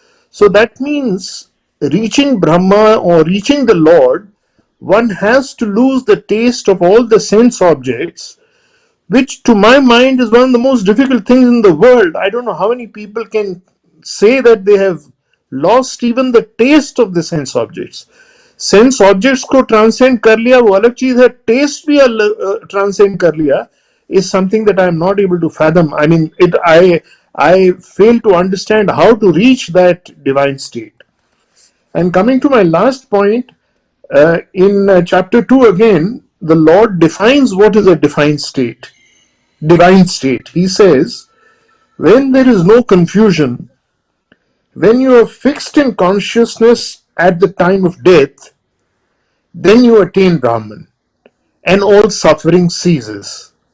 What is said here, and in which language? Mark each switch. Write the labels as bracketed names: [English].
[English] So that means reaching Brahma or reaching the Lord, one has to lose the taste of all the sense objects, which to my mind is one of the most difficult things in the world. I don't know how many people can say that they have lost even the taste of the sense objects. [Hindi] Sense objects को transcend कर लिया वो अलग चीज है, test भी transcend कर लिया [English] is something that I am not able to fathom. I mean, I fail to understand how to reach that divine state. And coming to my last point, in chapter 2 again, the Lord defines what is a divine state. He says, when there is no confusion, when you are fixed in consciousness at the time of death, then you attain Brahman, and all suffering ceases.